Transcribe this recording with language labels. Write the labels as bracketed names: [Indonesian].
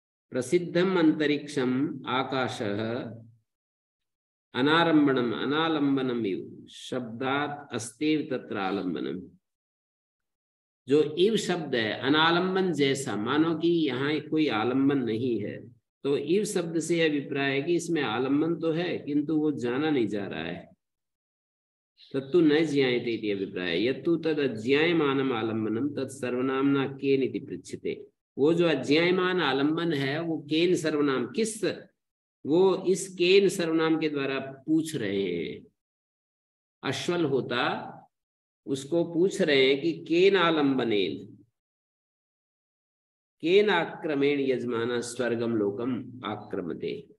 [Sanskrit] प्रसिद्धम अंतरिक्षम आकाशः अनारंभणम अनालंबनम इव शब्दात अस्तेव तत्र आलंबनम। [Hindi] जो इव शब्द है अनालंबन जैसा, मानो कि यहाँ कोई आलंबन नहीं है, तो इव शब्द से यह अभिप्राय है कि इसमें आलंबन तो है किंतु वो जाना नहीं जा रहा है। [Sanskrit] तत्तु न ज्ञायते इति अभिप्राय। यत्तु तद अज्ञायमानम आलंबनम तत् सर्वनामना केन इति पृच्छते। [Hindi] वो जो अज्ञायमान आलंबन है वो केन सर्वनाम, किस, वो इस केन सर्वनाम के द्वारा पूछ रहे हैं। अश्वल होता उसको पूछ रहे हैं कि [Sanskrit] केन आलंबनेन केन आक्रमेण यजमाना स्वर्गम लोकम आक्रमते।